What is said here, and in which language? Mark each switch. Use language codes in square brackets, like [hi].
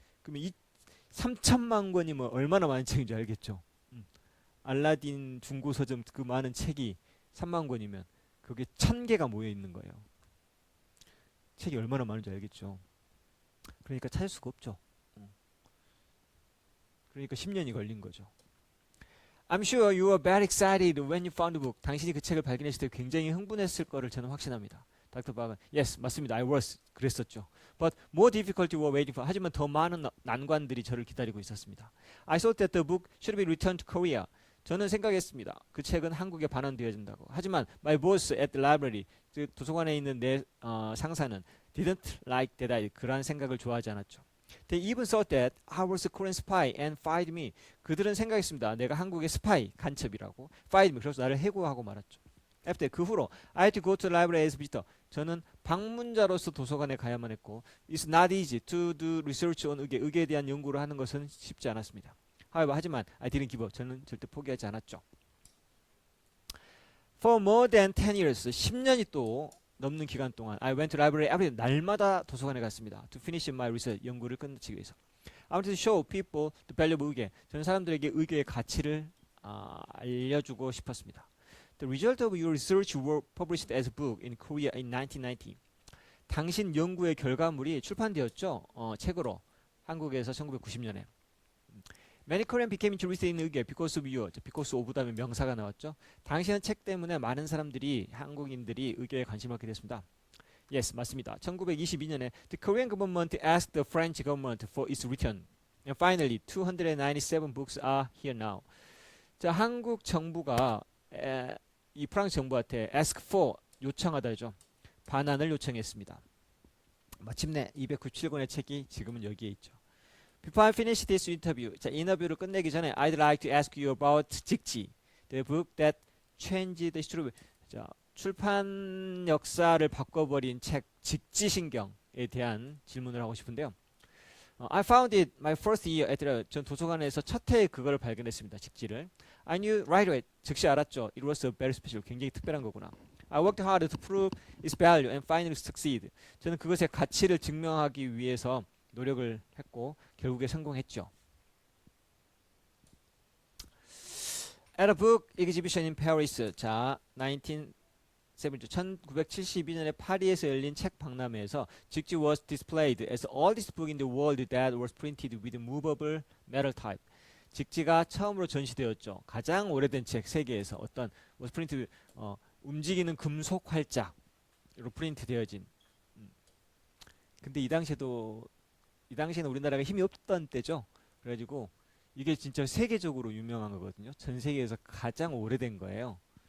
[ko] 그러면 이 3천만 권이면 얼마나 많은 책인지 알겠죠. 음. 알라딘 중고 서점 그 많은 책이 3만 권이면 그게 1000개가 모여 있는 거예요. 책이 얼마나 많은지 알겠죠. 그러니까 찾을 수가 없죠. 그러니까 10년이 걸린 거죠. [en] I'm sure you were very excited when you found the book. [ko] 당신이 그 책을 발견했을 때 굉장히 흥분했을 거를 저는 확신합니다. 닥터 박은 [en] Yes, [ko] 맞습니다. [en] I was. [ko] 그랬었죠. [en] But more difficulty were waiting for. [ko] 하지만 더 많은 난관들이 저를 기다리고 있었습니다. [en] I thought that the book should be returned to Korea. [ko] 저는 생각했습니다. 그 책은 한국에 반환되어진다고. 하지만 [en] my boss at the library, [ko] 그 도서관에 있는 내 상사는 [en] didn't like that I [ko] 그런 생각을 좋아하지 않았죠. [en] They even thought that I was a Korean spy and fired me. [ko] 그들은 생각했습니다. 내가 한국의 스파이, 간첩이라고. [en] fired me. [ko] 그래서 나를 해고하고 말았죠. [en] After [ko] 그 후로 [en] I had to go to the library as visitor. [ko] 저는 방문자로서 도서관에 가야만 했고 [en] It's not easy to do research on 의계. [ko] 의계에 대한 연구를 하는 것은 쉽지 않았습니다. 하지만 [en] I didn't give up. [ko] 저는 절대 포기하지 않았죠. [en] For more than 10 years, [ko] 10년이 또 넘는 기간 동안 [en] I went to library every day. [ko] 날마다 도서관에 갔습니다. [en] To finish my research. [ko] 연구를 끝내기 위해서. [en] I wanted to show people the value of 의계. [ko] 저는 사람들에게 의계의 가치를 알려주고 싶었습니다. [en] The result of your research were published as a book in Korea in 1990. [ko] 당신 연구의 결과물이 출판되었죠. 책으로 한국에서 1990년에. [en] Many Korean became interested in 의계 because of you. because of [ko] 다음에 명사가 나왔죠. 당신의 책 때문에 많은 사람들이 한국인들이 의계에 관심을 갖게 됐습니다. [en] Yes, [ko] 맞습니다. 1922년에 [en] the Korean government asked the French government for its return. And finally, 297 books are here now. [ko] 자, 한국 정부가 이 프랑스 정부한테 [en] ask for [ko] 요청하다죠. 반환을 요청했습니다. 마침내 297권의 책이 지금은 여기에 있죠. [en] Before I finish this interview, [ko] 자, 인터뷰를 끝내기 전에 [en] I'd like to ask you about 직지, the book that changed the history. [ko] 자, 출판 역사를 바꿔버린 책 직지신경에 대한 질문을 하고 싶은데요. [en] I found it my first year at the [ko] 전 도서관에서 첫 해에 그걸 발견했습니다. 직지를. [en] I knew right away. [ko] 즉시 알았죠. [en] It was a very special. [ko] 굉장히 특별한 거구나. [en] I worked hard to prove its value and finally succeed. [ko] 저는 그것의 가치를 증명하기 위해서 노력을 했고 결국에 성공했죠. [en] At a book exhibition in Paris. [ko] 자, 1972년에 파리에서 열린 책 박람회에서 [en] 직지 was displayed as the oldest book in the world that was printed with movable metal type. [ko] 직지가 처음으로 전시되었죠. 가장 오래된 책 세계에서 어떤 [en] was printed [ko] 움직이는 금속 활자로 프린트 되어진. 근데 이 당시에는 우리나라가 힘이 없던 때죠. 그래가지고 이게 진짜 세계적으로 유명한 거거든요. 전 세계에서 가장 오래된 거예요.